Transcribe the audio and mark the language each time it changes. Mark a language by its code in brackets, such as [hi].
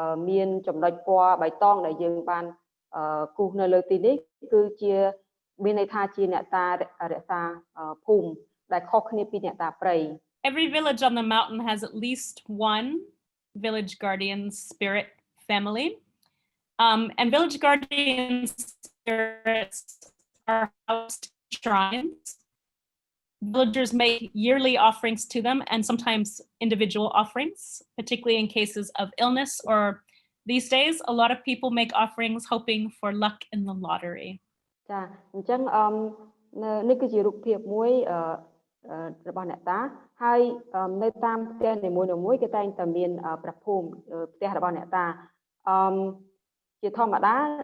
[km] មានចំណុចពណ៌បៃតងដែលយើងបានគូសនៅលើទីនេះគឺជាមានន័យថាជាអ្នកតារក្សាភូមិដែលខុសគ្នាពីអ្នកតាព្រៃ [en] Every village on the mountain has at least one village guardian spirit family. And village guardian spirits are housed in shrines. Villagers make yearly offerings to them and sometimes individual offerings, particularly in cases of illness, or these days, a lot of people make offerings hoping for luck in the lottery. [km] ចាអញ្ចឹងនេះគឺជារូបភាពមួយរបស់អ្នកតាហើយនៅតាមផ្ទះនីមួយៗគេតែងតែមានព្រះភូមិផ្ទះរបស់អ្នកតាជាធម្មតា